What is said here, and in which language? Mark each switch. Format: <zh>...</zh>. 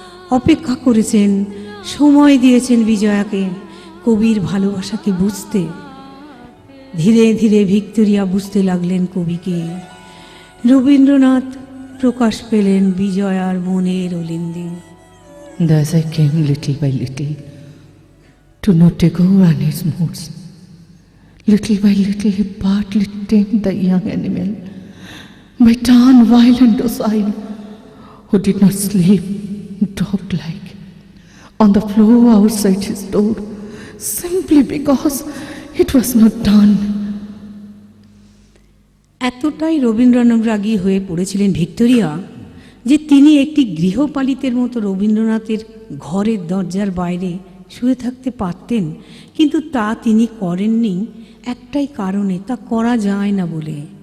<bn>অপেক্ষা করেছেন, সময় দিয়েছেন বিজয়াকে কবির ভালোবাসাকে বুঝতে। ধীরে ধীরে ভিক্টোরিয়া বুঝতে লাগলেন কবিকে। রবীন্দ্রনাথ প্রকাশ পেলেন বিজয়ার মনের অলিন্দে।</bn> <en>And as I came little by little to know Tagore and his moods, little by little he partly tamed the young animal, by turn wild and docile, who did not sleep, dog-like, on the floor outside his door, simply because it was not done.</en> <bn>এতটাই রবীন্দ্রানুরাগী হয়ে পড়েছিলেন Victoria যে তিনি একটি গৃহপালিতের মতো রবীন্দ্রনাথের ঘরের দরজার বাইরে শুয়ে থাকতে পারতেন, কিন্তু তা তিনি করেননি একটাই কারণে, তা করা যায় না বলে।</bn>